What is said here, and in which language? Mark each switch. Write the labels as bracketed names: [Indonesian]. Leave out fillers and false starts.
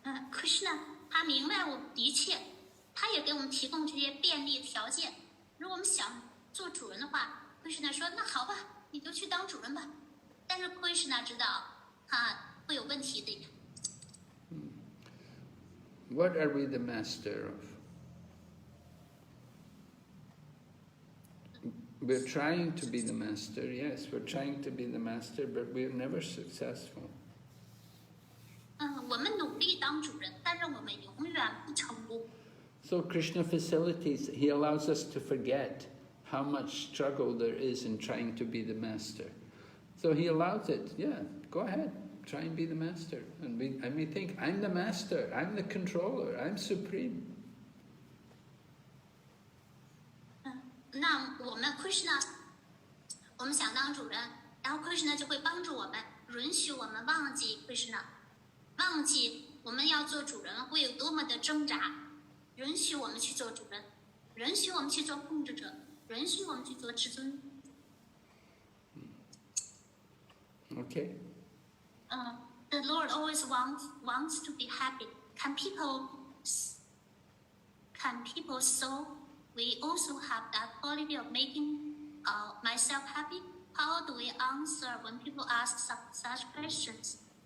[Chinese] Krishna 他明白我们的一切，他也给我们提供这些便利条件。如果我们想做主人的话 ，Krishna 说：“那好吧，你就去当主人吧。” 但是 Krishna 知道他会有问题的。 [English] What are we the master of? We're trying to be the master, yes, we're trying to be the master, but we're never successful. [Chinese] 我们努力当主人，但是我们永远不成功。 [English] So Krishna facilitates, he allows us to forget how much struggle there is in trying to be the master. So he allows it, yeah, go ahead, try and be the master. And we think, I'm the master, I'm the controller, I'm supreme. [Chinese] 那我们 Krishna， 我们想当主人，然后 Krishna 就会帮助我们，允许我们忘记 Krishna， 忘记我们要做主人会有多么的挣扎，允许我们去做主人，允许我们去做控制者，允许我们去做至尊。 [English] Okay. The Lord always wants to be happy. Can people so we also have that quality of making myself happy? How do we answer when people ask such questions?